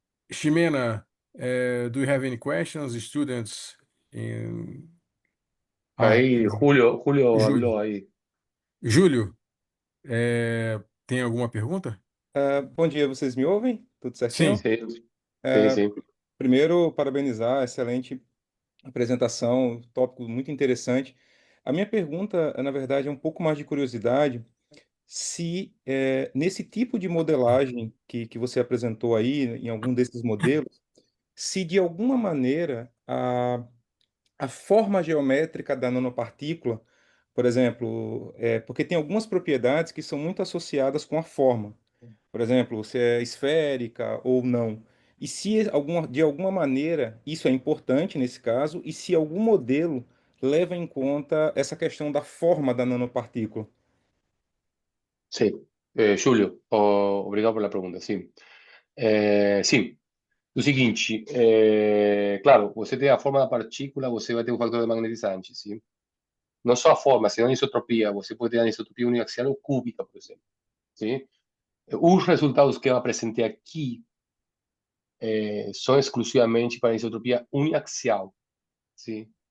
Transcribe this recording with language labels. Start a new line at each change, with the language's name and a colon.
English: Ximena, do you have any questions, students? In...
Spanish: Ahí Julio Júlio. habló ahí.
Portuguese: Júlio, tem alguma pergunta? Bom dia, vocês me ouvem? Tudo certinho? Sim,
Spanish: Sí, sí, sí.
Portuguese: Primeiro, parabenizar, excelente apresentação, tópico muito interessante. A minha pergunta, na verdade, é um pouco mais de curiosidade, se nesse tipo de modelagem que você apresentou aí, em algum desses modelos, se de alguma maneira a forma geométrica da nanopartícula, por exemplo, porque tem algumas propriedades que são muito associadas com a forma. Por exemplo, se é esférica ou não. E se de alguma maneira isso é importante nesse caso, e se algum modelo leva em conta essa questão da forma da nanopartícula.
Spanish: Sí. Julio, obrigado por la pregunta, sí.
Portuguese: Sim, o seguinte, claro, você tem a forma da partícula, você vai ter um fator de magnetizante, sim? Não só a forma, senão a anisotropia. Você pode ter anisotropia uniaxial ou cúbica, por exemplo, sim? Os resultados que eu apresentei aqui são exclusivamente para anisotropia uniaxial, sim?